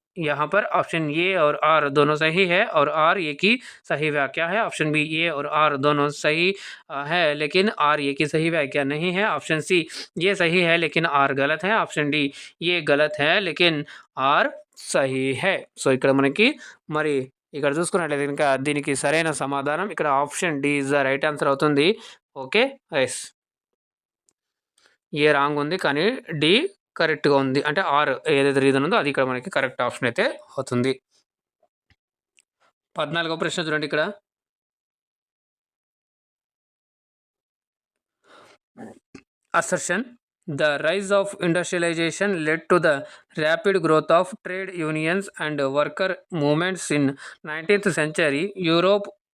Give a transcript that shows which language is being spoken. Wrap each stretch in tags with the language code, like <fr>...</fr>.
<hi>यहाँ पर option A और आर दोनों सही है और आर ए की सही व्याख्या है. ऑप्शन बी ए और आर दोनों सही है लेकिन आर ए की सही व्याख्या नहीं है. ऑप्शन सी ये सही है लेकिन आर गलत है. ऑप्शन डी ये गलत है लेकिन ఆర్ సహీ హే.</hi> <te>సో ఇక్కడ మనకి మరి ఇక్కడ చూసుకున్నట్లయితే ఇంకా దీనికి సరైన సమాధానం ఇక్కడ</te> <en>option D is the right answer</en> <te>అవుతుంది. ఓకే, ఎస్, ఏ రాంగ్ ఉంది కానీ డి కరెక్ట్గా ఉంది. అంటే ఆర్ ఏదైతే రీజన్ ఉందో అది ఇక్కడ మనకి కరెక్ట్ ఆప్షన్ అయితే అవుతుంది. 14వ ప్రశ్న చూడండి.</te> <en>ఇక్కడ assertion the rise of industrialization led to the rapid growth of trade unions and worker movements in 19th century Europe.</en>